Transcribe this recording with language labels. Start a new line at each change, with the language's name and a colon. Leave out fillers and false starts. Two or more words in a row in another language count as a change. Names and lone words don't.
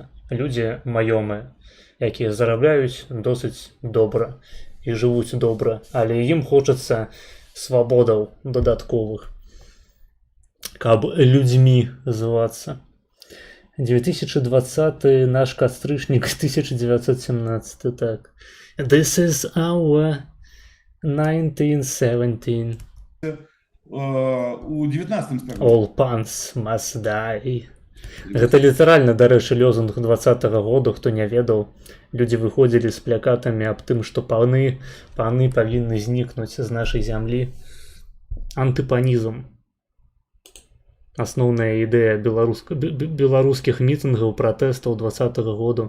Belarusian: Людзі маёмыя, якія зарабляюць досыць добра і жывуць добра, але ім хочацца свабодаў дадатковых, каб людзьмі звацца. 2020 наш кастрычнік, 1917, так.
English: This is our 1917.
Belarusian: у 19 стагоддзя.
English: All pants must die.
Belarusian: Гэта літаральна, дарэчы, лозунг 20-го года, хто не ведаў. Людзі выходзілі з плакатамі аб тым, што паны павінны знікнуць з нашай зямлі. Антыпанізм. Асноўная ідэя беларускіх мітынгаў, пратэстаў 20-го года.